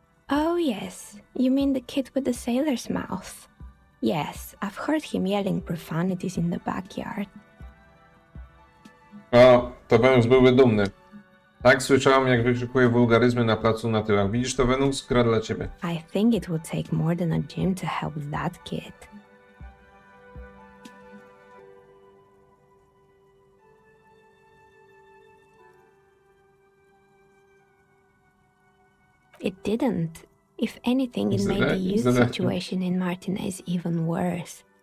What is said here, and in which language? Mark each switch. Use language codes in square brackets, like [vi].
[en] Oh yes, you mean the kid with the sailor's mouth. Yes, I've heard him yelling profanities in the backyard. [pl] O, to Wenus byłby dumny. Tak, słyszałam, jak wykrzykuje wulgaryzmy na placu na tyłach. Widzisz to, Wenus? Gra dla ciebie. [en] I think it would take more than a gym to help that kid. It didn't. If anything, it made the youth situation in Martinez even worse.